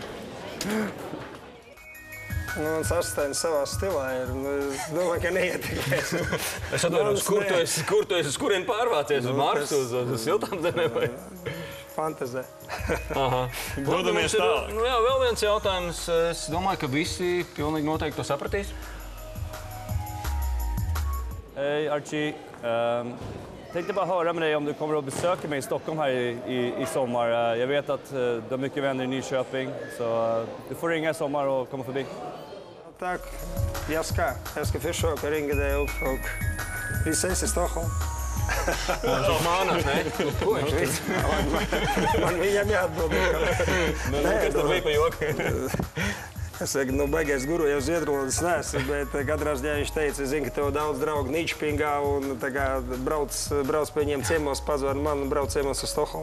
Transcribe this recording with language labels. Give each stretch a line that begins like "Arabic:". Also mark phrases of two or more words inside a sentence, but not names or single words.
Latvian: Mans asistents savā stilā ir. Es domāju, ka neietekmēs. Es atvainojos, kur tu esi, uz kurien pārvācies? Uz Marsu, uz siltām zemēm vai? Fantazē. Dodamies tālāk. Jā, vēl viens jautājums. Es domāju, ka visi pilnīgi noteikti to sapratīs.
Swedish: Hej Archie. Tänkte bara höra med dig om du kommer att besöka mig i Stockholm här i sommar. Jag vet att du har mycket vänner i Nyköping, så du får ringa i sommar och komma förbi.
Russian: Так, я
Swedish: ska försöka ringa dig upp och vi ses i Stockholm.
Latvian: Mānās, ne? Ko viņš viss? Man viņam jāatbild. Kas tur bija pa joku? Es saku, nu, beigās guru jau Zviedrvalodas neesmu, bet katrā ziņā viņš teica, zinu, ka tev daudz draugu Nīčpingā un tā kā brauc pie viņiem ciemos, pazvani man un brauc ciemos uz Stokholmu.